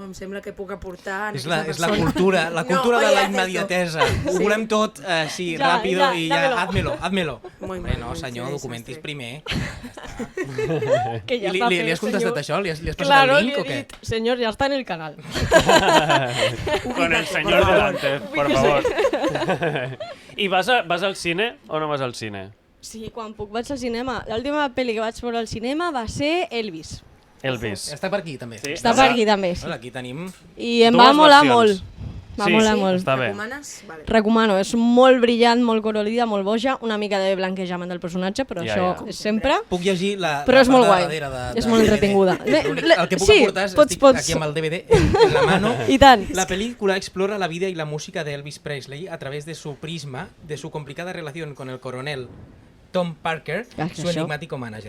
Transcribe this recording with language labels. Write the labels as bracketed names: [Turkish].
[Catalan] Em sembla que puc aportar... És la cultura de la immediatesa. Ho volem tot així, ràpido, i ja, [Spanish] házmelo. [Catalan] No, senyor, documentis primer. Li has contestat això? Li has passat el link o què? Senyor, ja està en el canal. [Spanish] Con el senyor delante, por favor. [Catalan] I vas al cine o no vas al cine? Sí, quan puc vaig al cinema. L'última pel·li que vaig veure al cinema va ser Elvis. Està per aquí, també. Està per aquí, també, sí. Aquí tenim... I em va molar molt. Va molar molt. Recomanes? Recomano, és molt brillant, molt colorida, molt boja, una mica de blanquejament del personatge, però això és sempre. Puc llegir la però és molt part guai, de darrere és molt entretinguda. El que puc aportar és estic aquí amb el DVD [Spanish] en la mano. [Catalan] I tant. [Spanish] La película explora la vida y la música de Elvis Presley a través de su prisma, de su complicada relación con el coronel Tom Parker, su enigmático manager.